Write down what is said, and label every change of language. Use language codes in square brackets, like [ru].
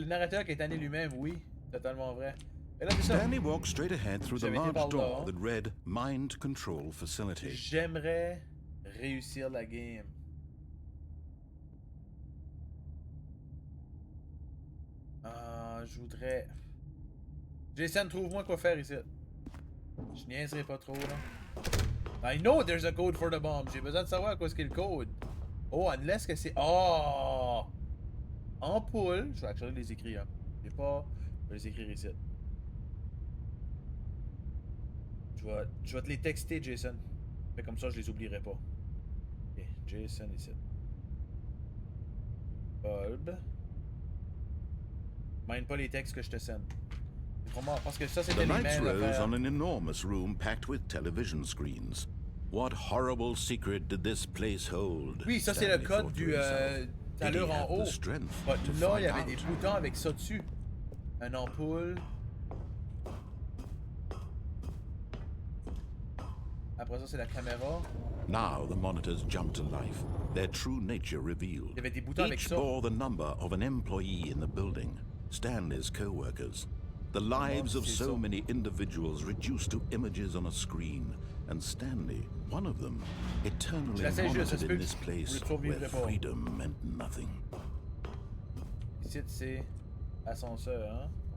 [fr] Le narrateur qui est tanné lui-même, oui, totalement vrai. Et là, [en] Stanley walked straight ahead through the large door that read Mind Control Facility. [fr] J'aimerais réussir la game. Je voudrais... Jason, trouve-moi quoi faire ici. Je niaiserai pas trop, là. [en] I know there's a code for the bomb. [fr] J'ai besoin de savoir quoi est-ce qu'est le code. Oh, unless que c'est... Oh! Ampoule. Je vais actually les écrire. J'ai pas... Je vais les écrire ici. Je vais te les texter, Jason. Mais comme ça, je les oublierai pas. Ok, Jason ici. [en] Bulb. [fr] Mind pas les textes que je te sende. Parce que ça, c'était les mêmes [en] The lights rose [fr] affaires. [en] on an enormous room packed with television screens. What horrible secret did this place hold? [fr] Oui, ça c'est le code du tout à l'heure en haut. Là, il y avait des boutons avec ça dessus. Un ampoule. Après ça, c'est la caméra. [en] Now the monitors jumped to life, their true nature revealed. [fr] Il y avait des boutons avec [en] Each [fr] ça. [en] bore the number of an employee in the building, Stanley's co-workers. The lives of so many individuals reduced to images on a screen, and Stanley, one of them, eternally monitored in this place where freedom meant nothing. [fr] Ici, c'est ascenseur, hein?